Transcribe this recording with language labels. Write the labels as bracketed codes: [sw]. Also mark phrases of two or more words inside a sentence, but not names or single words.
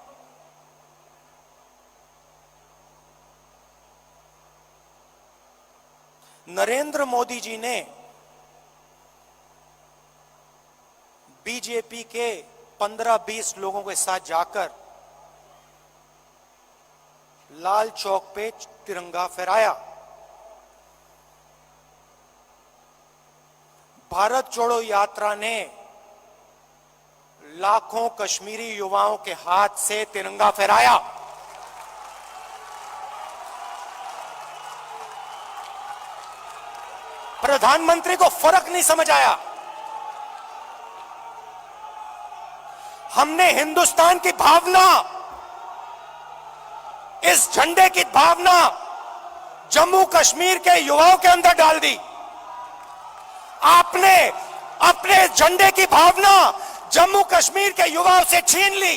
[hi] नरेंद्र मोदी जी ने बी जे पी के 15-20 लोगों के साथ जा कर लाल चौक पे तिरंगा फहराया. भारत जोड़ो यात्रा ने लाखों कश्मीरी युवाओं के हाथ से तिरंगा फहराया. प्रधान मंत्री को फ़र्क़ नहीं समझ आया. हम ने हिंदुस्तान की भावना, इस झंडे की भावना जम्मू कश्मीर के युवाओं के अंदर डाल दी. आप ने अपने झंडे की भावना जम्मू कश्मीर के युवाओं से छीन ली.